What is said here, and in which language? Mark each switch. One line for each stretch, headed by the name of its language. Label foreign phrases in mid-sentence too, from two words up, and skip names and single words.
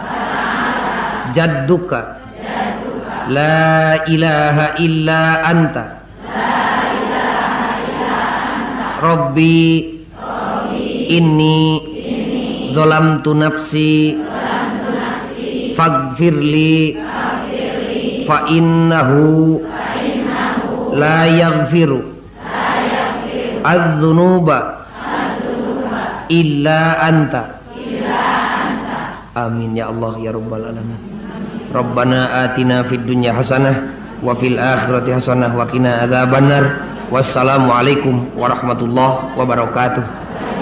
Arabic: جدك لا إله إلا أنت ربي إني ظلمت نفسي فاغفر لي فإنه لا يغفر الذنوب إلا أنت. آمين يا الله يا رب العالمين. ربنا آتنا في الدنيا حسنة وفي الآخرة حسنة وقنا عذاب النار. والسلام عليكم ورحمة الله وبركاته.